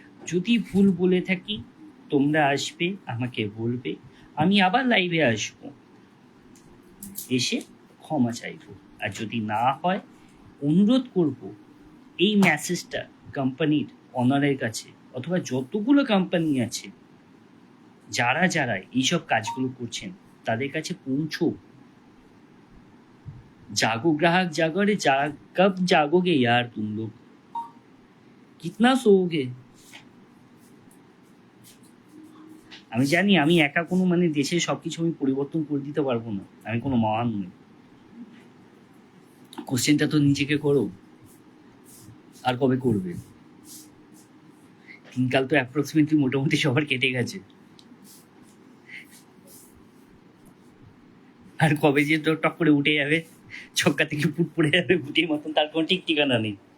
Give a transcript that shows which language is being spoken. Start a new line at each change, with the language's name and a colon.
Bangla: যদি ভুল বলে থাকি তোমরা আসবে, আমাকে বলবে, আমি আবার লাইভে আসবো, এসে ক্ষমা চাইবো। আর যদি না হয় অনুরোধ করব এই মেসেজটা কোম্পানির অনারের কাছে অথবা যতগুলো কোম্পানি আছে, যারা যারা এইসব কাজগুলো করছেন তাদের কাছে পৌঁছো।
Hindi: जागो ग्राहक जागो, अरे कब जागोगे यार तुम लोग, कितना सोओगे?
Bangla: আমি জানি আমি একা কোনো মানে দেশের সবকিছু আমি পরিবর্তন করে দিতে পারবো না, আমি কোনো মহান নই। কোশ্চেনটা তো নিজেকে করো, আর কবে করবে? দিনকাল তো অ্যাপ্রক্সিমেটলি মোটামুটি সবার কেটে গেছে, আর কবে যে তো টক করে উঠে যাবে, ছক্কা থেকে ফুট পড়ে যাবে গুটির মতন, তার কোনো ঠিক ঠিকানা নেই।